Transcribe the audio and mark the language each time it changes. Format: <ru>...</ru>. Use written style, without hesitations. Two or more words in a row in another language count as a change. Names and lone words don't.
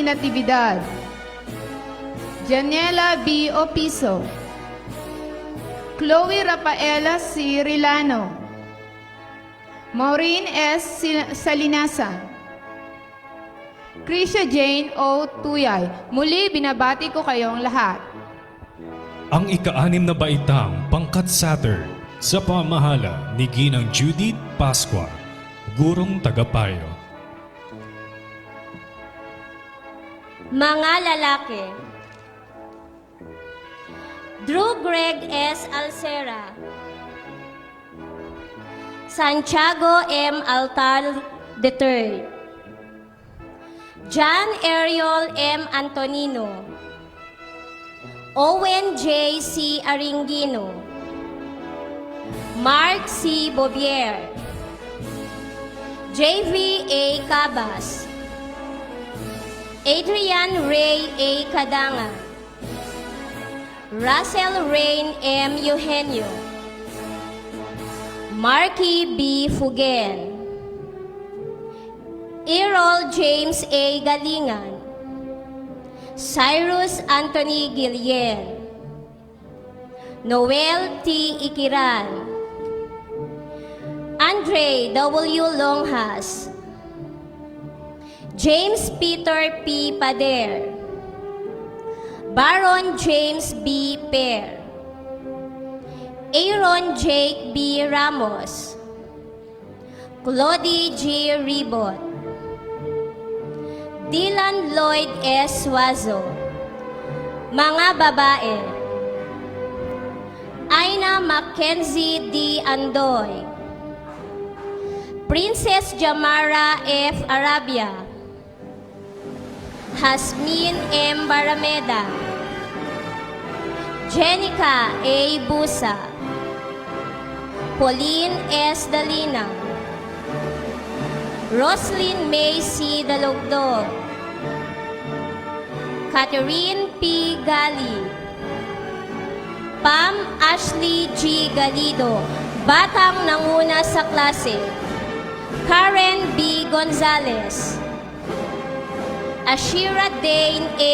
<tl>Natividad, Janela B. Opiso, Chloe Rafaela C. Rilano, Maureen S. Salinasan, Krisha Jane O. Tuyay. Muli, binabati ko kayong lahat. Ang ika-6 na baitang pangkat Saturn sa pamahala ni Ginang Judith Pasqua, gurong tagapayo. Mga lalaki: Drew Greg S. Alcera, Santiago M. Altar III, John Ariel M. Antonino, Owen J. C. Aringino, Mark C. Bobier, JV A. Cabas, Adrian Ray A. Kadanga, Russell Rain M. Eugenio, Marky B. Fugen, Errol James A. Galingan, Cyrus Anthony Gillian, Noel T. Ikiran, Andre W. Longhas, James Peter P. Pader, Baron James B. Per, Aaron Jake B. Ramos, Claudie G. Ribot, Dylan Lloyd S. Suazo. Mga babae: Aina Mackenzie D. Andoy, Princess Jamara F. Arabia, Hasmin M. Barameda, Jenica A. Busa, Pauline S. Dalina, Roslyn May C. Dalugdog, Catherine P. Gali, Pam Ashley G. Galido, batang nanguna sa klase, Karen B. Gonzalez, Ashira Dane A.</tl>